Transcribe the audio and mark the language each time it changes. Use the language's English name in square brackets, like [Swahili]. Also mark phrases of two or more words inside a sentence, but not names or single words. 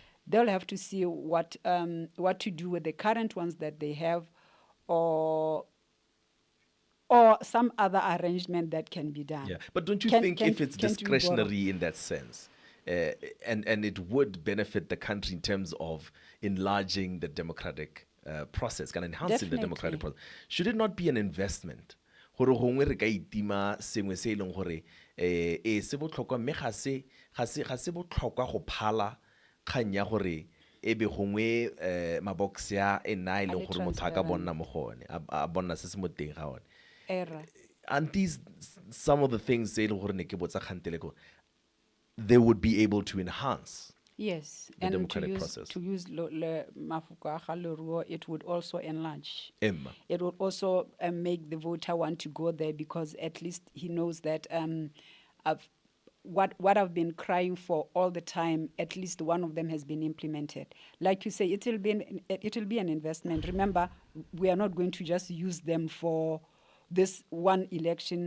[English] They'll have to see what to do with the current ones that they have, or some other arrangement that can be done. Yeah, but don't you think if it's discretionary in that sense, and it would benefit the country in terms of enlarging the democratic process, can enhance the democratic process, should it not be an investment? [Tswana] Gore gongwe re ka itima sengwe se leng gore se botlhokwa mme ga se botlhokwa go phala kgang ya gore ebe gongwe mabox ya e nna ile gore motho a ka bonna mo gone a bonna se se mo teng ga one. [English] aren't these some of the things they would be able to enhance Yes, the and democratic process? to use [Tswana] mafoko a ga leruo, [English] it would also enlarge. Emma. It would also make the voter want to go there, because at least he knows that what I've been crying for all the time, at least one of them has been implemented. Like you say, it will be an investment. Remember, we are not going to just use them for this one election.